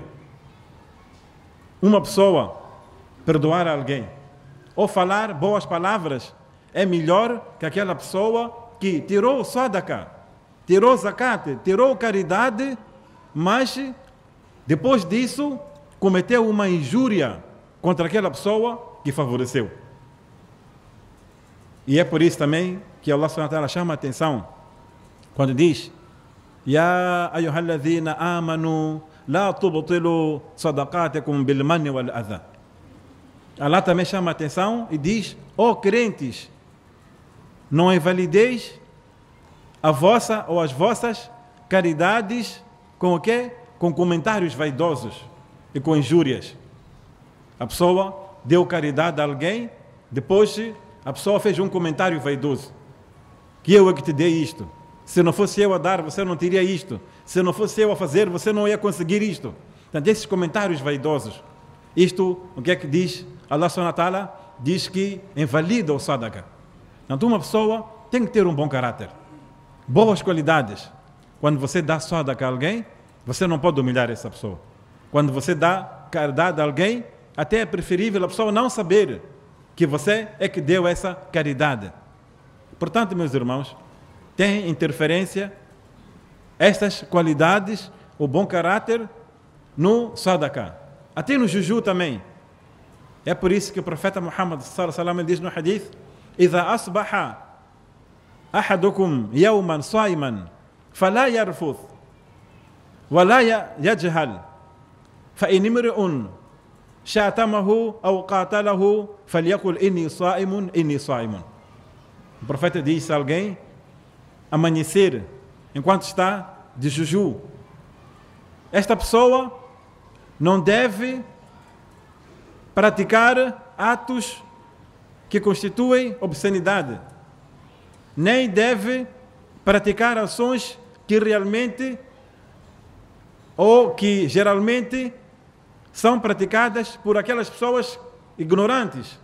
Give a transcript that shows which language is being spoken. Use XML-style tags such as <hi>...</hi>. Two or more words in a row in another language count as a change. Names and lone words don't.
<pt>Uma pessoa perdoar alguém ou falar boas palavras é melhor que aquela pessoa que tirou sadaqa, tirou zakat, tirou caridade, mas depois disso cometeu uma injúria contra aquela pessoa que favoreceu. E é por isso também que Allah</pt> <ar>سبحانه وتعالى</ar> <pt>chama a atenção quando diz:</pt> <ar>يا أيها الذين آمنوا لا تبطلوا صدقاتكم بالمن والأذى.</ar> <pt>Allah também chama a atenção e diz: ó crentes, não invalideis a vossa ou as vossas caridades com o quê? Com comentários vaidosos e com injúrias. A pessoa deu caridade a alguém, depois a pessoa fez um comentário vaidoso: que eu é que te dei isto. Se não fosse eu a dar, você não teria isto. Se não fosse eu a fazer, você não ia conseguir isto. Portanto, esses comentários vaidosos, isto, o que é que diz? Allah</pt> <ar>سبحانه وتعالى</ar> <pt>diz que invalida o sadaqa. Portanto, uma pessoa tem que ter um bom caráter, boas qualidades. Quando você dá sadaqa a alguém, você não pode humilhar essa pessoa. Quando você dá caridade a alguém, até é preferível a pessoa não saber que você é que deu essa caridade. Portanto, meus irmãos, tem interferência estas qualidades, o bom caráter, no sadaqa, até no juju também. É por isso que o profeta Muhammad</pt> <ar>صلى الله عليه وسلم</ar> <pt>diz no hadith:</pt> <ar>"إذا أصبح أحدكم يوما صائما فلا يرفث ولا يجهل فإن امرؤ شاتمه أو قاتله فليقل إني صائم إني صائم."</ar> <pt>O profeta diz: se alguém amanhecer enquanto está de juju, esta pessoa não deve praticar atos que constituem obscenidade, nem deve praticar ações que realmente ou que geralmente são praticadas por aquelas pessoas ignorantes.</pt>